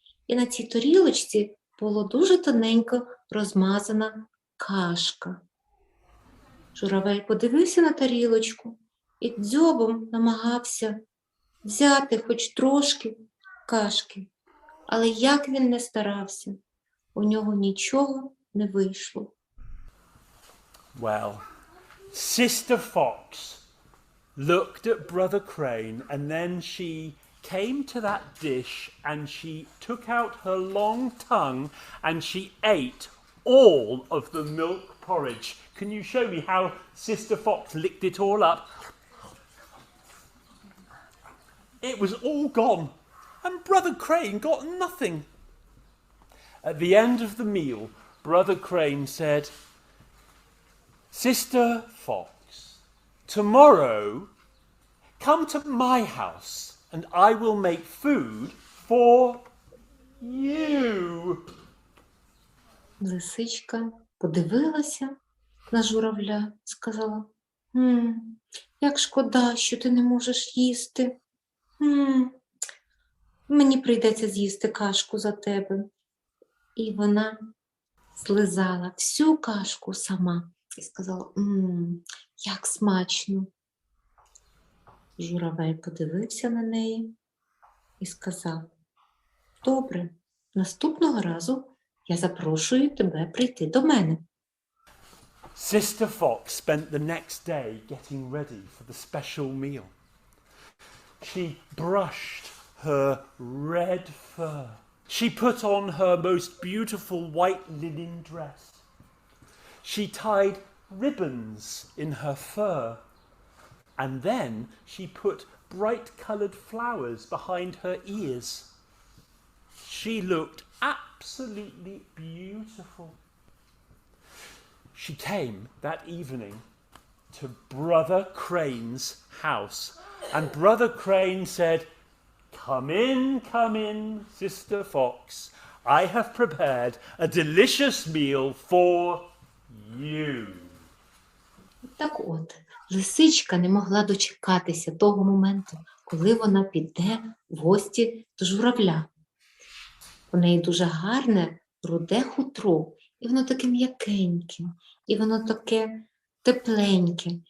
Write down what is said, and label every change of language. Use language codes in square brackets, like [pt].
[uk] І на цій тарілочці було дуже тоненько розмазана кашка. Журавель подивився на тарілочку і дзьобом намагався взяти хоч трошки кашки. Але як він не старався, у нього нічого не вийшло. [en] Well, Sister Fox looked at Brother Crane and then she came to that dish and she took out her long tongue and she ate all of the milk porridge. Can you show me how Sister Fox licked it all up? It was all gone, and Brother Crane got nothing. At the end of the meal, Brother Crane said, Sister Fox, tomorrow come to my house and I will make food for you. [uk] Лисичка подивилася на журавля і сказала, як шкода, що ти не можеш їсти. Мені прийдеться з'їсти кашку за тебе. І вона злизала всю кашку сама і сказала, як смачно. Журавель подивився на неї і сказав, добре, наступного разу я запрошую тебе прийти до мене. [en] Sister Fox spent the next day getting ready for the special meal. She brushed her red fur. She put on her most beautiful white linen dress. She tied ribbons in her fur. And then she put bright-coloured flowers behind her ears. She looked absolutely beautiful. She came that evening to Brother Crane's house, and Brother Crane said, come in, Sister Fox. I have prepared a delicious meal for you. [uk] Так от, лисичка не могла дочекатися того моменту, коли вона піде в гості до журавля. У неї дуже гарне руде хутро, і воно таке м'якеньке, і воно таке тепленьке.